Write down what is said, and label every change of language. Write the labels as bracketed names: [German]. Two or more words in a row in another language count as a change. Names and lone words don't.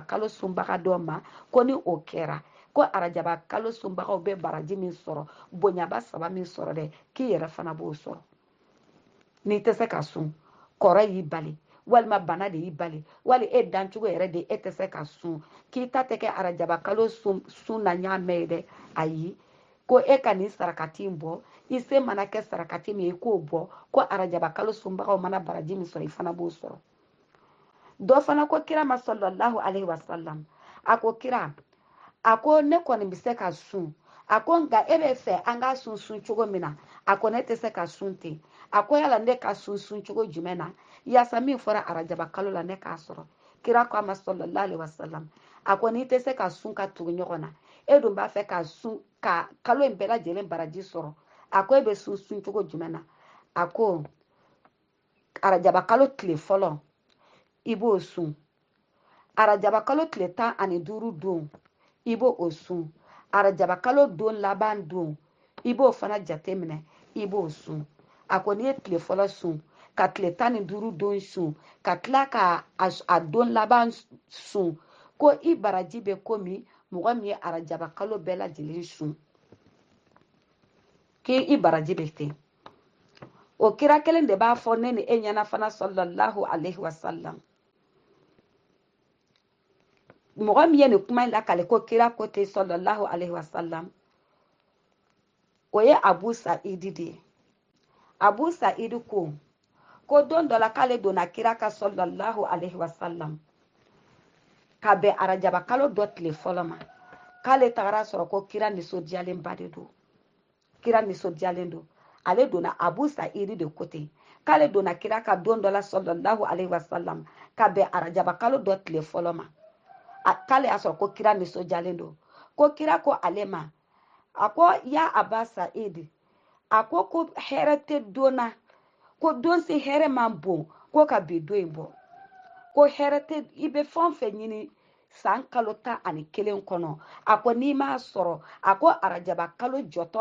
[Bambara] kalo sunbaga dɔ ma ko ni o kɛra ko arajaba kalo sunbagaw bɛ baraji min sɔrɔ bonyaba saba min sɔrɔ dɛ k'i yɛrɛ fana b'o sɔrɔ n'i tɛ se ka sun kɔrɔ y'i bali walima bana de y'i bali wali e dancogo yɛrɛ de e tɛ se ka sun k'i ta tɛ kɛ arajaba kalo sun na ɲaamɛ ye dɛ ayi ko e ka nin sarakati in bɔ i se mana kɛ sarakati min ye i k'o bɔ ko arajaba kalo sunbagaw mana baraji min sɔrɔ i fana b'o sɔrɔ dɔ fana ko kira ma [Arabic] صلى الله عليه وسلم [Bambara] a ko kira a ko ne kɔni bɛ se ka sun a ko nka e bɛ fɛ an ka sun cogo min na a ko ne tɛ se ka sun ten a ko yala ne ka sun cogo jumɛn na yaasa min fɔra arajaba kalo la ne k'a sɔrɔ kira ko a ma [Arabic] صلى الله عليه وسلم [Bambara] a ko n'i tɛ se ka sun ka tugu ɲɔgɔn na e dun b'a fɛ ka sun ka kalo in bɛɛ lajɛlen baraji sɔrɔ a ko e bɛ sun cogo jumɛn na a ko arajaba kalo tile fɔlɔ i b'o sun arajaba kalo tile 15 don i b'o sun arajaba kalo don laban don i b'o fana jate minɛ i b'o sun a ko n'i ye tile fɔlɔ sun ka tile 15 don sun ka tila ka a don laban sun ko i baraji bɛ komi mɔgɔ min ye arajaba kalo bɛɛ lajɛlen sun k'i baraji bɛ ten o kira kelen de b'a fɔ ne ni e ɲɛna fana [Arabic] صلى الله عليه وسلم [Bambara] mɔgɔ min ye nin kuma in lakale ko kira ko ten [Arabic] صلى الله عليه وسلم [Bambara] o ye abu sa'idi de ye abu sa'idi ko don dɔ la k'ale donna kira ka [Arabic] صلى الله عليه وسلم [Bambara] ka bɛn arajaba kalo dɔ tile fɔlɔ ma k'ale tagara sɔrɔ ko kira nisɔndiyalenba de don kira nisɔndiyalen don ale donna abu sa'idi de ko ten k'ale donna kira ka don dɔ la [Arabic] صلى الله عليه وسلم [Bambara] ka bɛn arajaba kalo dɔ tile fɔlɔ ma k'ale y'a sɔrɔ ko kira nisɔndiyalen don ko kira ko ale ma a ko [Arabic] يا أبا سعيد [Bambara] a ko hɛrɛ tɛ don na ko don si hɛrɛ man bon ko ka bi don in bɔ ko hɛrɛ tɛ i bɛ fɛn o fɛn ɲini san kalo 11 kɔnɔ a ko n'i m'a sɔrɔ a ko arajaba kalo jɔtɔ